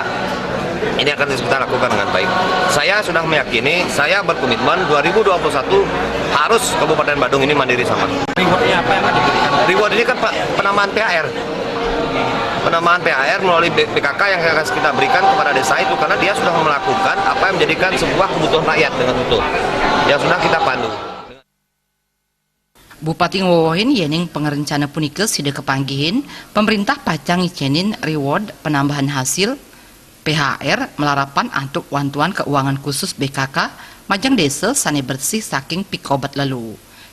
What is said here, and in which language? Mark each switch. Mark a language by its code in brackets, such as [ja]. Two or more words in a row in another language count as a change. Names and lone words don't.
[id] Ini akan kita lakukan dengan baik. Saya sudah meyakini, saya berkomitmen 2021 harus Kabupaten Badung ini mandiri sampah. Rewardnya apa yang akan diberikan? Reward ini kan penambahan THR. Penambahan THR melalui BKK yang akan kita berikan kepada desa itu karena dia sudah melakukan apa yang menjadikan sebuah kebutuhan rakyat dengan utuh. Yang sudah kita pandu. [ban] Bupati ngowohin yening pengerencana punika sida kepanggihin pemerintah pacang icenin reward penambahan hasil PHR melarapan antuk wantuan keuangan khusus BKK majang desa sane bersih saking pikobat lelu.